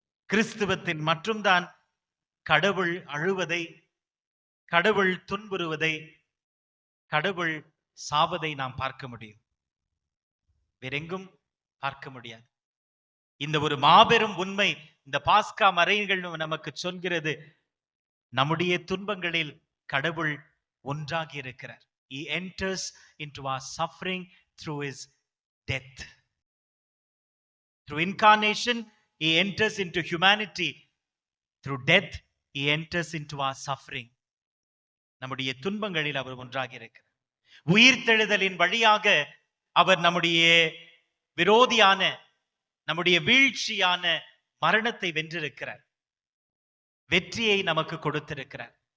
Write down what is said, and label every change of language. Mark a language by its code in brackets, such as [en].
[ta] கிறிஸ்துவத்தின் மட்டும்தான் கடவுள் அழுவதை, கடவுள் துன்புறுவதை, கடவுள் சாவதை நாம் பார்க்க முடியும். வேறெங்கும் பார்க்க முடியாது. இந்த ஒரு மாபெரும் உண்மை இந்த பாஸ்கா மறைகள் நமக்கு சொல்கிறது. நம்முடைய துன்பங்களில் கடவுள் ஒன்றாகி இருக்கிறார். [en] He enters into our suffering through his death. Through incarnation, he enters into humanity. Through death, he enters into our suffering. [ta] நம்முடைய துன்பங்களில் அவர் ஒன்றாகி இருக்கிறார். உயிர்த்தெழுதலின் வழியாக அவர் நம்முடைய விரோதியான, நம்முடைய வீழ்ச்சியான மரணத்தை வென்றிருக்கிறார். வெற்றியை நமக்கு கொடுத்திருக்கிறார்.